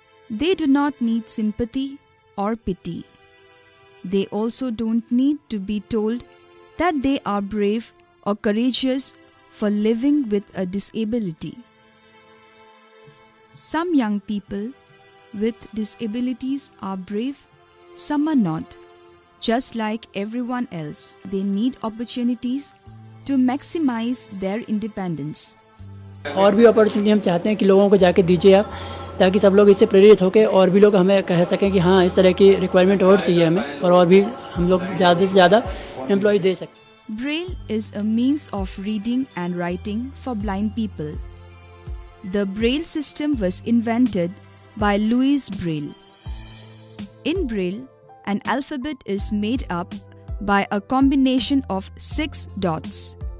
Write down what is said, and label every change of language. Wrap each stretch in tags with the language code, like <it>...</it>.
<en>They do not need sympathy or pity. They also don't need to be told that they are brave or courageous for living with a disability. Some young people with disabilities are brave, some are not. Just like everyone else, they need opportunities to maximize their independence.</en> <hi>और भी opportunity हम चाहते हैं कि लोगों को जाके दीजिए आप, ताकि सब लोग इससे प्रेरित होकर और भी लोग हमें कह सकें कि हाँ इस तरह की रिक्वायरमेंट और चाहिए हमें, और भी हम लोग ज़्यादा से ज़्यादा एम्प्लॉय दे सकते।</hi> <en>Braille is a means of reading and writing for blind people. The Braille system was invented by Louis Braille. In Braille, an alphabet is made up by a combination of 6 dots.</en>